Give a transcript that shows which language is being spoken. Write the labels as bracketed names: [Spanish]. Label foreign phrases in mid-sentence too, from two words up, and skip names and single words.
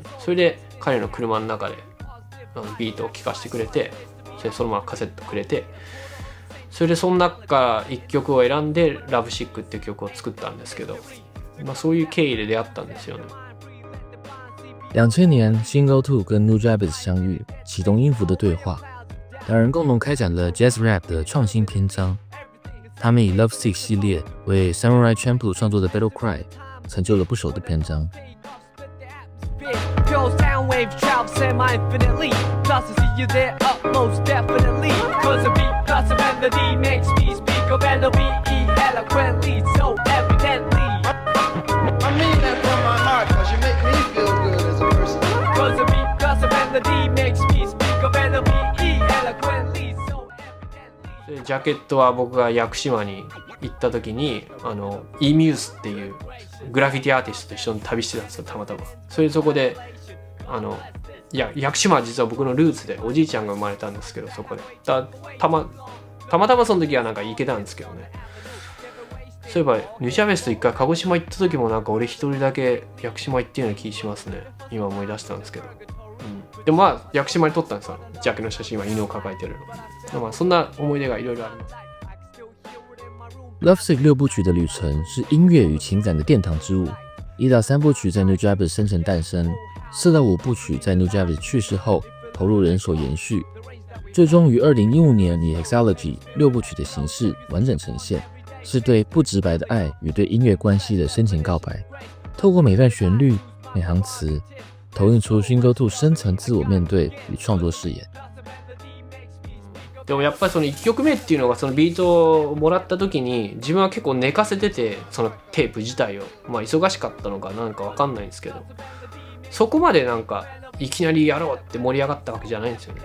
[Japanese] それで彼の車の中でビートを聴かせてくれて、そのままカセットくれて、それでその中から1曲を選んでラブシックっていう曲を作ったんですけど、そういう経緯で出会ったんですよね。 [Chinese] 2000年 Shingo II 跟 Nujabes 相遇，启动音符的对话，两人共同开展了 [English] Jazz Rap [Chinese] 的创新篇章。他们以 Love Sick 系列为 Samurai Champloo 创作的 Battle Cry 成就了不朽的篇章。 [English] Plus I see you there up most definitely, cause a beat plus a melody makes me speak speak of L-O-V-E eloquently, so evidently. I mean that from my heart, cause you make me feel good as a person. Cause the beat, cause the melody makes me speak of L-O-V-E eloquently, so evidently. [Japanese] でジャケットは僕が屋久島に行った時にイミュースっていうグラフィティアーティストと一緒に旅してたんですよ、たまたま。そこで屋久島は実は僕のルーツでおじいちゃんが生まれたんですけど、そこでたまたまその時はなんか行けたんですけどね。そういえばニューチャベスト一回鹿児島行った時もなんか俺一人だけ屋久島行ってるような気しますね。今思い出したんですけど、でもまあ屋久島に撮ったんですよ、ジャケの写真は犬を抱えてるの。まあそんな思い出がいろいろあります。 [Chinese] Lovesick 6 部曲的旅程是音乐与情感的殿堂之舞。1到3部曲在 Nujabes 生成诞生，4到5部曲在 Nujabes 去世后投入人手延续，最终于2015年以 Hexology 6部曲的形式完整呈现，是对不直白的爱与对音乐关系的深情告白。透过每段旋律、每行词，投映出 Shingo2 深层自我面对与创作誓言。 [Japanese] でもやっぱりその1曲目っていうのがそのビートをもらった時に自分は結構寝かせてて、そのテープ自体を忙しかったのかなんか分かんないんですけど、そこまでなんかいきなりやろうって盛り上がったわけじゃないんですよね。